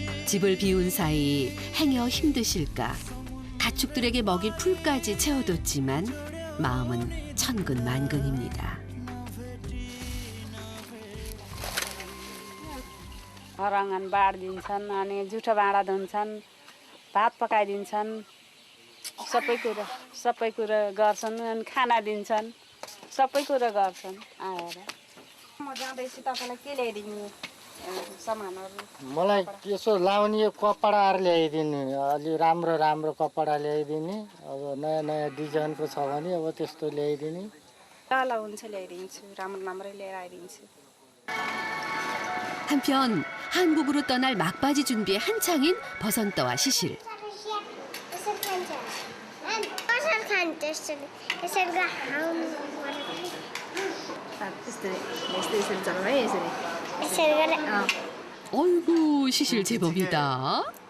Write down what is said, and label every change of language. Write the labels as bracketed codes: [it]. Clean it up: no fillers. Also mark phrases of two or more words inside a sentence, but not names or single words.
[ko] 집을 비운 사이 행여 힘드실까 가축들에게 먹일 풀까지 채워뒀지만 마음은 천근만근입니다. [ne] हराङ्गन बाँडिदिन्छन् अनि जुठो भाँडा धुन्छन् भात पकाइदिन्छन् सबै कुरा गर्छन् अनि खाना दिन्छन् सबै कुरा गर्छन् आएर म जाँदैछु तपाईँलाई के ल्याइदिनु सामानहरू मलाई यसो लाउने कपडाहरू ल्याइदिने अलि राम्रो राम्रो कपडा ल्याइदिने अब नयाँ नयाँ डिजाइनको छ भने अब त्यस्तो ल्याइदिने ल हुन्छ ल्याइदिन्छु राम्रै लिएर आइदिन्छु. [ko] 한편 한국으로 떠날 막바지 준비에 한창인 버선떠와 시실. 어이구 시실 제법이다.